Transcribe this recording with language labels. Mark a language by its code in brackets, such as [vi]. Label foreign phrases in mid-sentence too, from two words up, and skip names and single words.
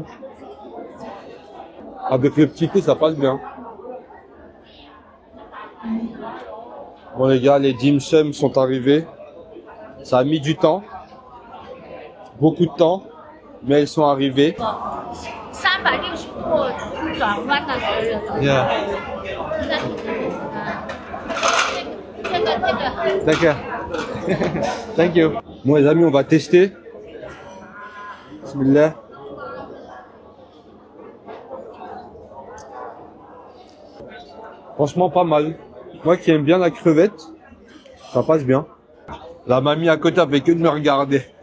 [fr] Avec le petit thé, ça passe bien. Bon les gars, les dim sum sont arrivés. Ça a mis du temps. Beaucoup de temps. Mais elles sont arrivées. [zh] 360 度转弯的时候， [en] Yeah. [zh] 这个 [fr] D'accord. [en] Thank you. [fr] Bon les amis, on va tester. Bismillah. Franchement pas mal. Moi qui aime bien la crevette, ça passe bien. La mamie à côté avait que de me regarder.